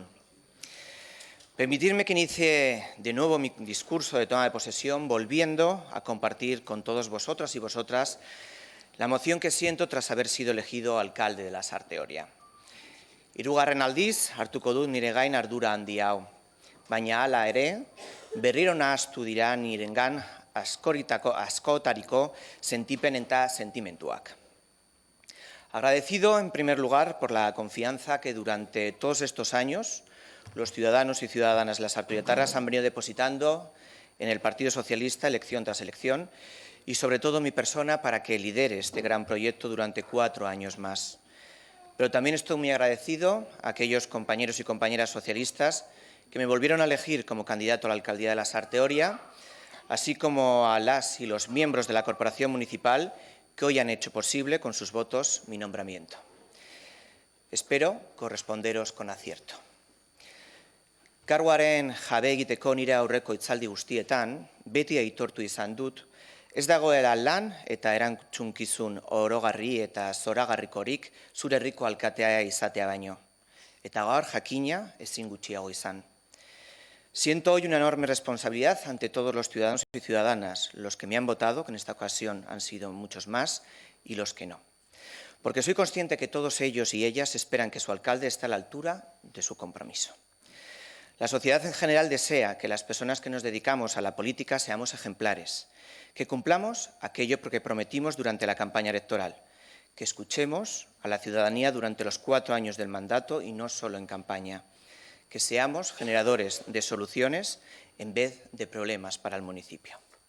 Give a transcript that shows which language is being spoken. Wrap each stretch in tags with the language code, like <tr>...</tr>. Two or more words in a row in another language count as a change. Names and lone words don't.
<es>Permitidme que inicie de nuevo mi discurso de toma de posesión volviendo a compartir con todos vosotros y vosotras la emoción que siento tras haber sido elegido alcalde de La Sarteoria.</es> <eu>Hirugarren aldiz hartuko dut nire gain ardura handi hau, baina hala ere, berriro nahastu dira nirengan askotariko sentipen eta sentimentuak.</eu> <es>Agradecido, en primer lugar, por la confianza que durante todos estos años los ciudadanos y ciudadanas lasartoitarras han venido depositando en el Partido Socialista elección tras elección y, sobre todo, mi persona para que lidere este gran proyecto durante 4 años más. Pero también estoy muy agradecido a aquellos compañeros y compañeras socialistas que me volvieron a elegir como candidato a la alcaldía de La Sarteoria, así como a las y los miembros de la Corporación Municipal que hoy han hecho posible con sus votos mi nombramiento. Espero corresponderos con acierto.</es> <eu>Karguaren jabe egiteko nire aurreko hitzaldi guztietan, beti aitortu izan dut, ez dagoela lan eta erantzunkizun orogarri eta zoragarrikorik zure herriko alkatea izatea baino. Eta gaur jakina ezin gutxiago izan.</eu> <es>Siento hoy una enorme responsabilidad ante todos los ciudadanos y ciudadanas, los que me han votado, que en esta ocasión han sido muchos más, y los que no. Porque soy consciente que todos ellos y ellas esperan que su alcalde esté a la altura de su compromiso. La sociedad en general desea que las personas que nos dedicamos a la política seamos ejemplares, que cumplamos aquello que prometimos durante la campaña electoral, que escuchemos a la ciudadanía durante los 4 años del mandato y no solo en campaña, que seamos generadores de soluciones en vez de problemas para el municipio.</es>